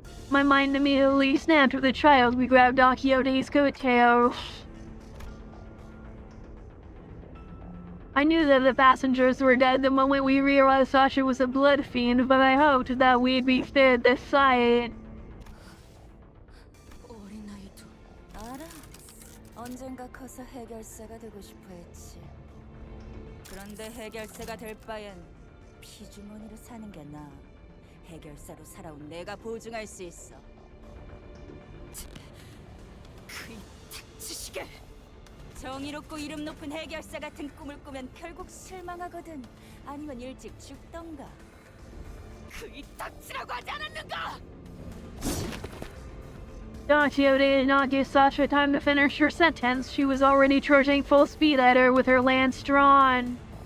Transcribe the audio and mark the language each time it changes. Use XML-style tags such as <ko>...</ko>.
<en>My mind immediately snapped with a child. We grabbed Akiote's coattail. I knew that the passengers were dead the moment we realized Sasha was a blood fiend, but I hoped that we'd be spared this sight.</en> <ko>어린아이도 알아. 언젠가 커서 해결사가 되고 싶어 했지. 그런데 해결사가 될 바엔 피주머니로 사는 게 나아. 해결사로 살아온 내가 보증할 수 있어. 그이 닥치시게! 정의롭고 이름 높은 해결사 같은 꿈을 꾸면 결국 실망하거든. 아니면 일찍 죽던가. 그이 닥치라고 하지 않았는가!</ko> <en>Akiote did not give Sasha time to finish her sentence. She was already charging full speed at her with her lance drawn.</en>